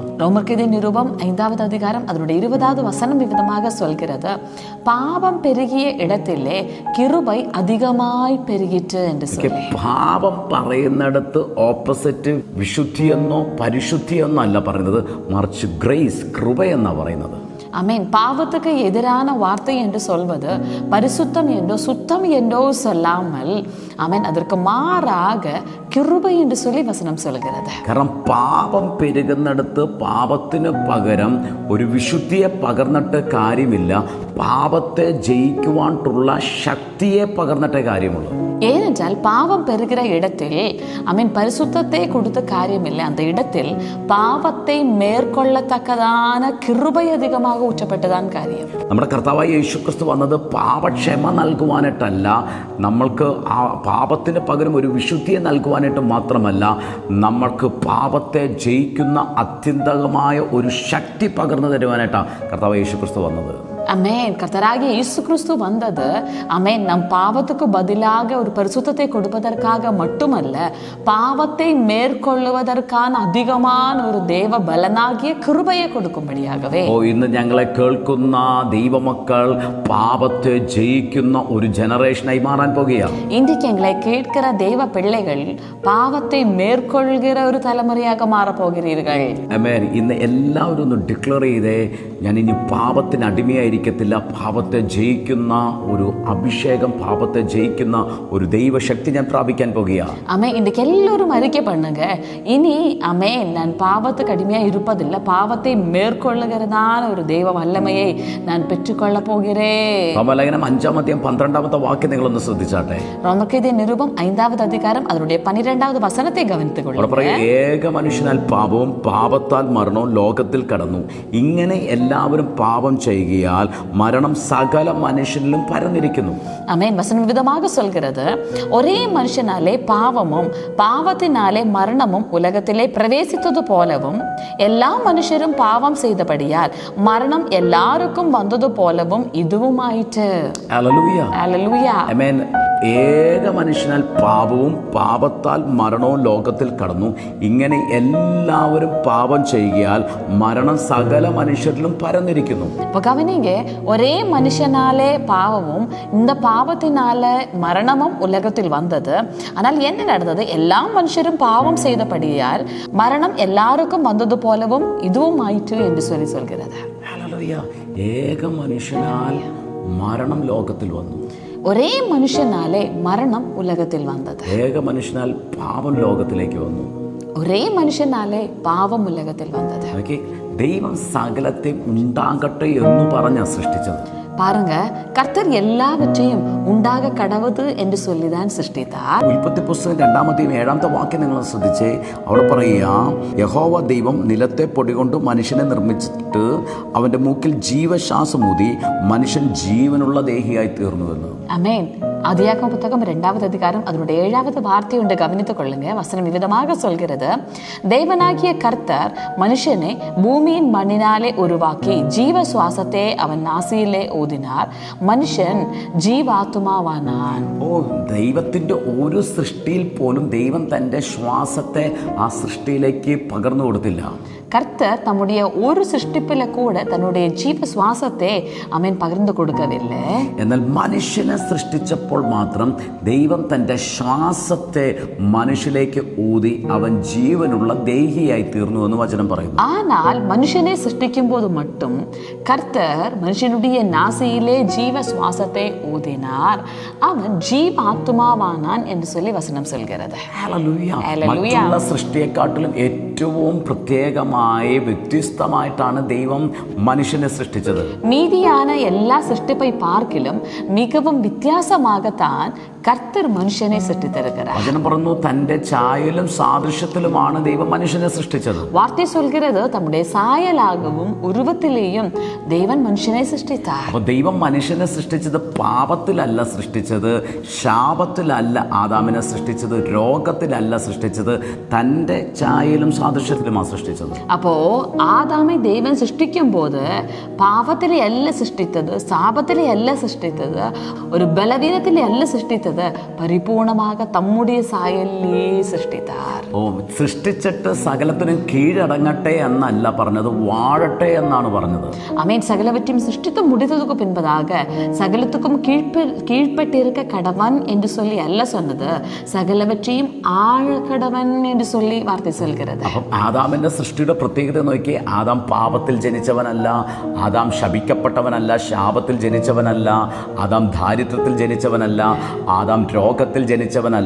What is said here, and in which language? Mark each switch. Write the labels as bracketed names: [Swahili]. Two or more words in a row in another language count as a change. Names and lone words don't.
[Tamil] ரோமர்கெதி நிருபம் 5வது அதிகாரம் அதனுடைய 20வது வசனம் விதமாக சொல்கிறது, பாவம் பெருகிய இடத்திலே கிருபை அதிகமாய் பெருகிட்டு என்று சொல்லி. [Malayalam] പാപം പറയുന്നിടത്ത് ഓപ്പോസിറ്റ് വിശുദ്ധിയെന്നോ പരിശുദ്ധിയെന്നോ അല്ല പറയുന്നത്, മറിച്ച് ഗ്രേസ്, കൃപ എന്നാ പറയുന്നത്. [Tamil] அமேன். பாவத்துக்கு எதிரான வார்த்தை என்று சொல்வது பரிசுத்தம் என்றோ சுத்தம் என்றோ சொல்லாமல், அமேன், அதற்கு மாறாக கிருபை என்று சொல்லி வசனம் சொல்கிறது. [Malayalam] കാരണം പാപം പെരുകുന്നിടത്ത് പാപത്തിന് പകരം ഒരു വിശുദ്ധിയെ പകർന്നിട്ട് കാര്യമില്ല, പാപത്തെ ജയിക്കുവാനുള്ള ശക്തിയെ പകർന്നിട്ടേ കാര്യമുള്ളൂ. [Tamil] ஏனென்றால் பாவம் பெறுகிற இடத்தில் அமீன் பரிசுத்தத்தை கொடுத்த காரியமில்லை, அந்த இடத்தில் பாவத்தை மேற்கொள்ளத்தக்கதான கிருபை அதிகமாக ஊற்றப்பட்டதான் காரியம். [Malayalam] നമ്മുടെ കർത്താവായ യേശുക്രിസ്തു വന്നത് പാപക്ഷമ നൽകുവാനായിട്ടല്ല, നമ്മൾക്ക് ആ പാപത്തിന് പകരം ഒരു വിശുദ്ധിയെ നൽകുവാനായിട്ട് മാത്രമല്ല, നമ്മൾക്ക് പാപത്തെ ജയിക്കുന്ന അത്യന്തകമായ ഒരു ശക്തി പകർന്നു തരുവാനായിട്ടാണ് കർത്താവായ യേശുക്രിസ്തു വന്നത്. [Tamil] அமேன். கர்த்தராகிய இயேசு கிறிஸ்து வந்தது, அமேன், நம் பாவத்துக்கு பதிலாக ஒரு பரிசுத்தத்தை கொடுப்பதற்காக மட்டுமல்ல, பாவத்தை மேற்கொள்ளுவதற்கான அதிகமான ஒரு தேவ பலனாகிய கிருபையை கொடுக்கும்படியாகவே. [Malayalam] ഇന്ന് ഞങ്ങളെ കേൾക്കുന്ന ദൈവമക്കൾ പാപത്തെ ജയിക്കുന്ന ഒരു ജനറേഷനായി മാറാൻ പോകുകയാണ്. [Tamil] இன்றைக்கு எங்களை கேட்கிற தேவ பிள்ளைகள் பாவத்தை மேற்கொள்கிற ஒரு தலைமுறையாக மாறப் போகிறீர்கள். [Malayalam] ആമേൻ. ഇന്ന് എല്ലാവരും ഒന്ന് ഡിക്ലെയർ ചെയ്തേ, ഞാൻ ഇനി പാപത്തിന് അടിമയായിരിക്കും, പാപത്തെ ജയിക്കുന്ന ഒരു അഭിഷേകം, പാപത്തെ ജയിക്കുന്ന ഒരു ദൈവശക്തി ഞാൻ പ്രാപിക്കാൻ പോകുകയാണ്. [Tamil] അമേ, ഇன்றைக்கு எல்லாரும் அறிக்கை பண்ணுங்க, இனி அமே நான் பாவத்துக்கு அடிமையா இருப்பதில்லை, பாவத்தை மேற்கொள்ளுகிறதான ஒரு தெய்வ வல்லமையை நான் பெற்றுக்கொள்ள போகிறேன். [Malayalam] റോമാലേഖനം 5-ാം അധ്യായം 12-ാമത്തെ വാക്യം നിങ്ങളൊന്ന് ശ്രദ്ധിച്ചാട്ടെ. [Tamil] ரோமர்கெதி நிருபம் 5வது அதிகாரம் அதனுடைய 12வது வசனத்தை கவனித்துக் கொள்ளுங்க. [Malayalam] ഏക മനുഷ്യനാൽ പാപവും പാപത്താൽ മരണവും ലോകത്തിൽ കടന്നു, ഇങ്ങനെ എല്ലാവരും പാപം ചെയ്യുകയാൽ മരണം സകല മനുഷ്യനിലും പരന്നിരിക്കുന്നു. [Tamil] ஆமென். வசனம் விதமாக சொல்கிறது, ஒரே மனுஷனாலே பாவமும் பாவத்தினாலே மரணமும் உலகத்திலே பிரவேசித்தது போலவும் எல்லா மனுஷரும் பாவம் செய்தபடியால் மரணம் எல்லாருக்கும் வந்தது போலவும் இதுவும் ஆயிற்று. [Malayalam] ഹല്ലേലൂയ. ഹല്ലേലൂയ. ആമേൻ. ഏക മനുഷ്യനാൽ പാപവും പാപത്താൽ മരണവും ലോകത്തിൽ കടന്നു, ഇങ്ങനെ എല്ലാവരും പാപം ചെയ്യുകയാൽ മരണം സകല മനുഷ്യരിലും പരന്നിരിക്കുന്നു. [Tamil] இப்போ கவனிங்க, ஒரே மனுஷனாலே பாவமும் இந்த பாவத்தினால மரணமும் உலகத்தில் வந்தது. ஆனால் என்ன நடந்தது? எல்லா மனுஷரும் பாவம் செய்தபடியால் மரணம் எல்லாருக்கும் வந்தது போலவும் இதுவும் ஆயிற்று என்று சொல்லி சொல்கிறது. [Malayalam] ഹല്ലേലൂയ. ഏക മനുഷ്യനാൽ മരണം ലോകത്തിൽ വന്നു. [Tamil] ஒரே மனுஷனாலே மரணம் உலகத்தில் வந்தது. [Malayalam] ഏക മനുഷ്യനാൽ പാപം ലോകത്തിലേക്ക് വന്നു. [Tamil] ஒரே மனுஷனாலே பாவம் உலகத்தில் வந்தது. [Malayalam] ദൈവം സകലത്തെ ഉണ്ടാകട്ടെ എന്ന് പറഞ്ഞാ സൃഷ്ടിച്ചത്. [Tamil] பாருங்க, கர்த்தர் எல்லாவற்றையும் உண்டாக கடவுது என்று சொல்லிதான் சிருஷ்டித்தார். [Malayalam] ഉൽപ്പത്തി പുസ്തകം 2-ാം അധ്യായം 7-ാമത്തെ വാക്യം നിങ്ങൾ ശ്രദ്ധിച്ചേ. അവിടെ പറയുക, യഹോവ ദൈവം നിലത്തെ പൊടി കൊണ്ട് മനുഷ്യനെ നിർമ്മിച്ചിട്ട് അവന്റെ മൂക്കിൽ ജീവശ്വാസം ഊതി മനുഷ്യൻ ജീവനുള്ള ദേഹിയായി തീർന്നുവെന്ന്. അമേൻ. [Tamil] ஆதியாகம புத்தகம் 2வது அதிகாரம் அதனுடைய 7வது வார்த்தை ஒன்று கவனித்துக் கொள்ளுங்க. வசனம் விதமாக சொல்கிறது, தேவனாகிய கர்த்தர் மனுஷனை பூமியின் மண்ணினாலே உருவாக்கி ஜீவ சுவாசத்தை அவன் நாசியிலே ஊதினார், மனுஷன் ஜீவாத்மாவானான். [Malayalam] ദൈവത്തിന്റെ ഒരു സൃഷ്ടിയിൽ പോലും ദൈവം തന്റെ ശ്വാസത്തെ ആ സൃഷ്ടിയിലേക്ക് പകർന്നു കൊടുത്തില്ല. [Tamil] கர்த்தர் தம்முடைய ஒரு சிருஷ்டிப்பில கூட தன்னுடைய ஜீவ சுவாசத்தை பகிர்ந்து கொடுக்கவில்லை. [Malayalam] എന്നാൽ മനുഷ്യനെ സൃഷ്ടിച്ചപ്പോൾ മാത്രം ദൈവം തൻ്റെ ശ്വാസത്തെ മനുഷ്യലേക്ക് ഊതി അവൻ ജീവനുള്ള ദേഹിയായി തീർന്നു എന്ന് വചനം പറയുന്നു. [Tamil] ஆனால் மனுஷனை சிருஷ்டிக்கும் போது மட்டும் கர்த்தர் மனுஷனுடைய நாசியிலே ஜீவ சுவாசத்தை ஊதினார், அவன் ஜீவாத்மாவானான் என்று சொல்லி വചനം சொல்கிறது. [Malayalam] മറ്റുള്ള സൃഷ്ടിയെക്കാട്ടിലും ഏറ്റവും പ്രത്യേകമായി വ്യത്യസ്തമായിട്ടാണ് ദൈവം മനുഷ്യനെ സൃഷ്ടിച്ചത്. [Tamil] மீதியான எல்லா சிருஷ்டிப்பை பார்க்கிலும் மிகவும் வித்தியாசமாகத்தான் கர்த்தர் மனுஷனை சிருஷ்டித்திருக்கிறார். [Malayalam] വചനം പറഞ്ഞു തന്റെ ചായലും സാദൃശ്യത്തിലുമാണ് ദൈവം മനുഷ്യനെ സൃഷ്ടിച്ചത്. [Tamil] வார்த்தை சொல்கிறது தம்முடைய சாயலாகவும் உருவத்திலேயும் தேவன் மனுஷனை சிருஷ்டித்தார். [Malayalam] അപ്പോൾ ദൈവം മനുഷ്യനെ സൃഷ്ടിച്ചത് പാപത്തിലല്ല സൃഷ്ടിച്ചത്, ശാപത്തിലല്ല ആദാമിനെ സൃഷ്ടിച്ചത്, രോഗത്തിലല്ല സൃഷ്ടിച്ചത്, തൻ്റെ ചായലും സാദൃശ്യത്തിലുമാണ് സൃഷ്ടിച്ചത്. [Tamil] அப்போ ஆதாமை தேவன் சிருஷ்டிக்கும் போது பாவத்திலே அல்ல சிருஷ்டித்தது, சாபத்திலே அல்ல சிருஷ்டித்தது, ஒரு பலவீனத்திலே அல்ல சிருஷ்டித்தது, பரிபூரணமாக தம்முடைய சாயலிலே சிருஷ்டித்தார். [Malayalam] സൃഷ്ടിച്ചിട്ട് സകലത്തിനും കീഴടങ്ങട്ടെ എന്നല്ല പറഞ്ഞത്, വാഴട്ടെ എന്നാണ് പറഞ്ഞത്. ആമേൻ. [Tamil] സകലവற்றையும் சிருஷ்டித்து முடித்ததுக்கு பின்பதாக சகலத்துக்கும் கீழ்ப்பட்டிருக்க கடவன் என்று சொல்லி அல்ல சொன்னது, சகலவற்றையும் ஆழ கடவன் என்று சொல்லி വാർത്ത சொல்கிறது. [Malayalam] അപ്പം ആദാമിന്റെ സൃഷ്ടിയുടെ പ്രത്യേകത നോക്കി, ആദാം പാപത്തിൽ ജനിച്ചവനല്ല, ആദാം ശപിക്കപ്പെട്ടവനല്ല, ശാപത്തിൽ ജനിച്ചവനല്ല, ആദാം ദാരിദ്ര്യത്തിൽ ജനിച്ചവനല്ല, ആദാം രോഗത്തിൽ ജനിച്ചവനല്ല.